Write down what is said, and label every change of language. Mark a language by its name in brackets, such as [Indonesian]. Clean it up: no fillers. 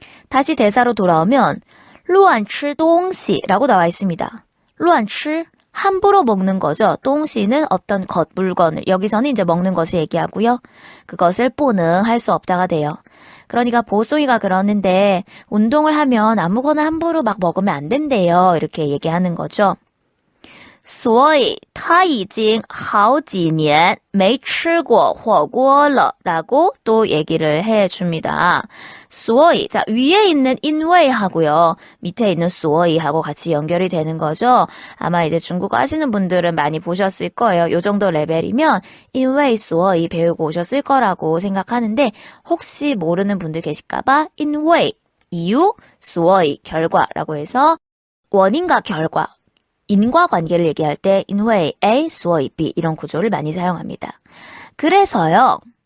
[Korean] 다시 대사로 돌아오면 루안 치 동시라고 나와 있습니다. 루안 치 함부로 먹는 거죠. 동시는 어떤 것, 물건을. 여기서는 이제 먹는 것을 얘기하고요. 그것을 뽀능 할 수 없다가 돼요. 그러니까 보송이가 그러는데 운동을 하면 아무거나 함부로 막 먹으면 안 된대요. 이렇게 얘기하는 거죠. [Chinese] 所以他已经好几年没吃过火锅了 [Korean] 라고 또 얘기를 해줍니다. 所以 자, 위에 있는 因为 하고요. 밑에 있는 所以 하고 같이 연결이 되는 거죠. 아마 이제 중국어 하시는 분들은 많이 보셨을 거예요. 요 정도 레벨이면 [Chinese] 因为所以 [Korean] 배우고 오셨을 거라고 생각하는데 혹시 모르는 분들 계실까봐 因为 이유, 所以 결과라고 해서 원인과 결과 인과관계를 얘기할 때因为 A, 所以 B 이런 구조를 많이 사용합니다. 그래서요.